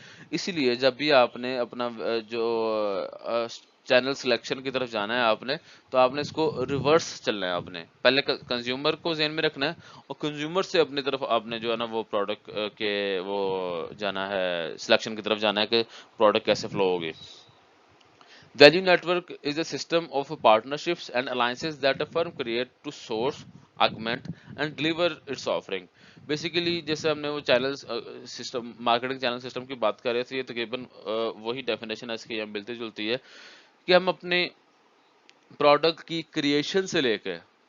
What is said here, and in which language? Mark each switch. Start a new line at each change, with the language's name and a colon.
Urdu: اسی لیے جب بھی آپ نے اپنا جو چینل سلیکشن کی طرف جانا ہے آپ نے, تو آپ نے اس کو ریورس چلنا ہے. آپ نے پہلے کنزیومر کو ذہن میں رکھنا ہے اور کنزیومر سے اپنی طرف آپ نے جو ہے نا وہ پروڈکٹ کے وہ جانا ہے, سلیکشن کی طرف جانا ہے کہ پروڈکٹ کیسے فلو ہوگی.
English: Value network is a system of partnerships and alliances that a firm create to source, augment, and deliver its offering.
Urdu: Basically جیسے ہم نے وہ channel system marketing channel system کی بات کر رہے تھے, یہ تقریباً وہی ڈیفینیشن ہے اس کی, ہم ملتی جلتی ہے کہ ہم اپنے پروڈکٹ کی کریشن سے لے کے